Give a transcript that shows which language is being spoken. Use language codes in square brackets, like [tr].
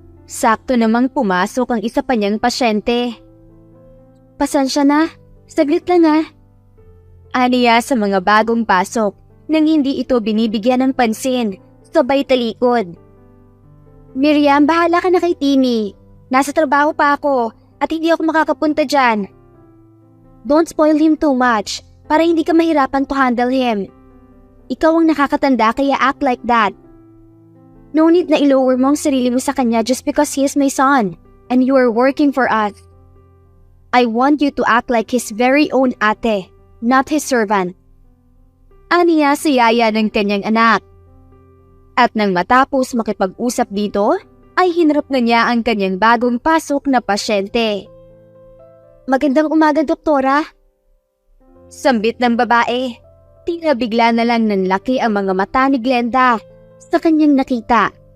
[tl] Sakto namang pumasok ang isa pa niyang pasyente. Pasensya na, saglit lang Aniya sa mga bagong pasok nang hindi ito binibigyan ng pansin, sabay talikod. Miriam, bahala ka na kay Timmy. Nasa trabaho pa ako at hindi ako makakapunta dyan. [en] Don't spoil him too much [tl] para hindi ka mahirapan [en] to handle him. [tl] Ikaw ang nakakatanda kaya [en] act like that. No need [tl] na i-lower mo ang sarili mo sa kanya [en] just because he is my son and you are working for us. I want you to act like his very own ate, not his servant. [tl] Aniya si yaya ng kanyang anak. At nang matapos makipag-usap dito, ay hinarap na niya ang kanyang bagong pasok na pasyente. Magandang umaga, doktora. Sambit ng babae. Tila bigla na lang nanlaki ang mga mata ni Glenda sa kanyang nakita.